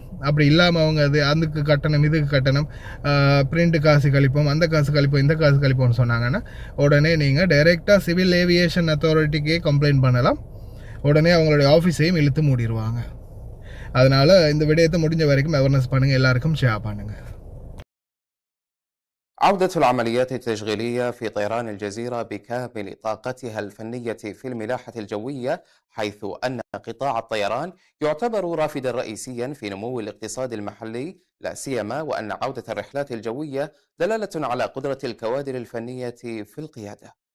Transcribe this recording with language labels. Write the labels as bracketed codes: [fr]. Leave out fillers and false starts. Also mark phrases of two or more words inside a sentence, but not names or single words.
[ta] அப்படி இல்லாமல் அவங்க அதுக்கு கட்டணம் இதுக்கு கட்டணம், பிரிண்ட் காசு கழிப்போம், அந்த காசு கழிப்போம், இந்த காசு கழிப்போம்னு சொன்னாங்கன்னா உடனே நீங்கள் டைரெக்டாக [en] civil aviation authority [ta] கம்ப்ளைண்ட் பண்ணலாம். உடனே அவங்களுடைய ஆஃபீஸையும் இழுத்து மூடிடுவாங்க. அதனால் இந்த விடயத்தை முடிஞ்ச வரைக்கும் அவேர்னஸ் பண்ணுங்கள், எல்லாருக்கும் ஷேர் பண்ணுங்கள். [ar] عودة العمليات التشغيلية في طيران الجزيرة بكامل طاقتها الفنية في الملاحة الجوية، حيث أن قطاع الطيران يعتبر رافدا رئيسيا في نمو الاقتصاد المحلي، لا سيما وأن عودة الرحلات الجوية دلالة على قدرة الكوادر الفنية في القيادة.